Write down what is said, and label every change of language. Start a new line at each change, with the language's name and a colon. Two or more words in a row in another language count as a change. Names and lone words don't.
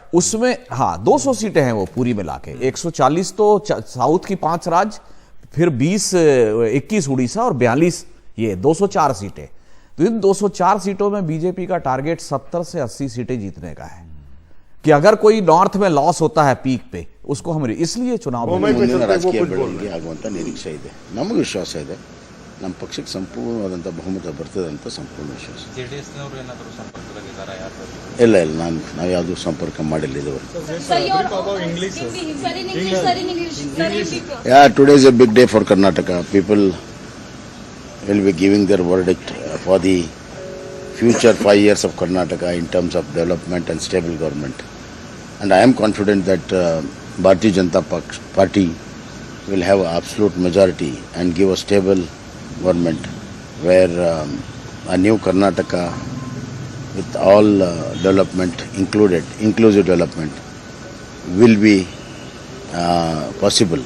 Hindi: उसमें हाँ 200 सीटें हैं वो पूरी मिला के। 140 तो साउथ की 5 राज्य, फिर 21 उड़ीसा और 42 ये 204 सीटें। तो इन 204 सीटों में बीजेपी का टारगेट 70 से 80 सीटें जीतने का है, कि अगर कोई नॉर्थ में लॉस होता है पीक पे, उसको हम इसलिए चुनाव
Kannada: ರಾಜಕೀಯ ಬೆಳವಣಿಗೆ ಆಗುವಂತ ನಿರೀಕ್ಷೆ ಇದೆ। ನಮಗೆ ವಿಶ್ವಾಸ ಇದೆ, ನಮ್ಮ ಪಕ್ಷಕ್ಕೆ ಸಂಪೂರ್ಣವಾದಂತ ಬಹುಮತ ಬರ್ತದೆ ಅಂತ ಸಂಪೂರ್ಣ ವಿಶ್ವಾಸ। ಇಲ್ಲ ನಾವು ಯಾವುದು ಸಂಪರ್ಕ ಮಾಡಿಲ್ಲ ಇದುವರೆಗೆ।
English: Yeah, today is a big day for Karnataka. People will be giving their verdict for the future 5 years of Karnataka in terms of development and stable government. And I am confident that Bharatiya Janata Party will have absolute majority and give a stable government where a new Karnataka with all development included, inclusive development, will be possible.